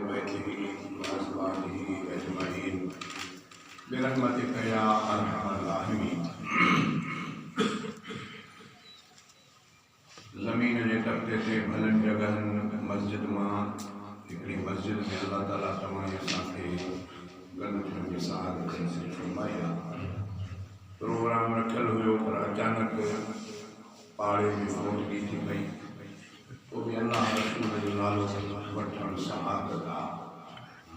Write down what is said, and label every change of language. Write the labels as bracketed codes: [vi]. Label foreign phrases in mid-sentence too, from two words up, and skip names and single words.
[ar] آله وأصحابه أجمعين برحمتك يا أرحم الراحمين. [sd] ज़मीन जे तबके ते भलन जगहन मस्जिद मां हिकिड़ी मस्जिद में अल्लाह ताला तमामु असांखे गॾु थियण जी सआदत नसीब फरमाई आहे। प्रोग्राम रखियलु हुयो पर अचानक पाड़े में फौतगी थी पई, तो भी अल्लाह रसूल जो नालो वठण सआदत आहे।